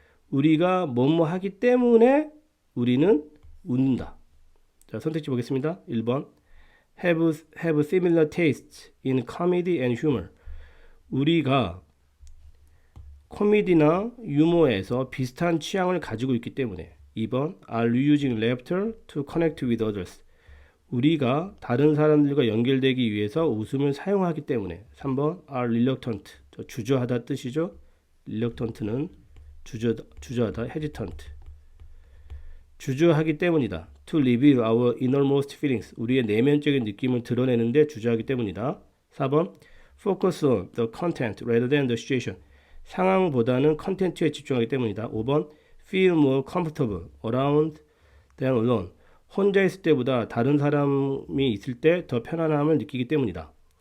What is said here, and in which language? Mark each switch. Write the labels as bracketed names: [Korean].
[Korean] 우리가 뭐뭐 하기 때문에 우리는 웃는다. 자, 선택지 보겠습니다. 1번. [English] have similar tastes in comedy and humor. [Korean] 우리가 코미디나 유머에서 비슷한 취향을 가지고 있기 때문에. 2번. [English] Are you using laughter to connect with others? [Korean] 우리가 다른 사람들과 연결되기 위해서 웃음을 사용하기 때문에. 3번. [English] Are reluctant. [Korean] 주저하다 뜻이죠. reluctant는 주저하다, hesitant. 주저하기 때문이다. [English] To reveal our innermost feelings. [Korean] 우리의 내면적인 느낌을 드러내는데 주저하기 때문이다. 4번. [English] Focus on the content rather than the situation. [Korean] 상황보다는 컨텐츠에 집중하기 때문이다. 5번. [English] Feel more comfortable around than alone. [Korean] 혼자 있을 때보다 다른 사람이 있을 때 더 편안함을 느끼기 때문이다.